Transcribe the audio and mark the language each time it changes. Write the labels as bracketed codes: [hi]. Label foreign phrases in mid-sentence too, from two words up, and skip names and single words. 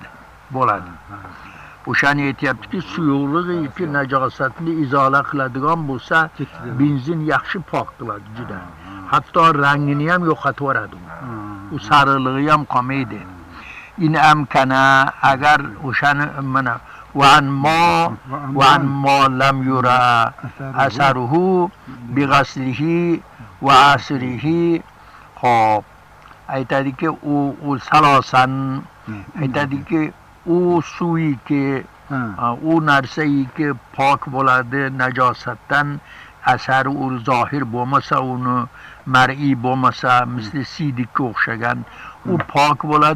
[uz] O'shani aytyaptiki, suyuqlik najosatni izola qiladigan bo'lsa, benzin yaxshi pok qiladi juda. Hatto rangini ham yo'qotib yuboradi. U sarilig'i ham qolmaydi. [ar] إن أمكن, [uz] agar o'shani mana [ar] وعن ما لم يرى أثره بغسله وعصره. [uz] خب aytadiki, u salosan aytadiki, u suviki, u narsayiki pok bo'ladi najosatdan, asari u zohir bo'lmasa, uni mar'iy bo'lmasa, misli siydikka o'xshagan, u pok bo'ladi.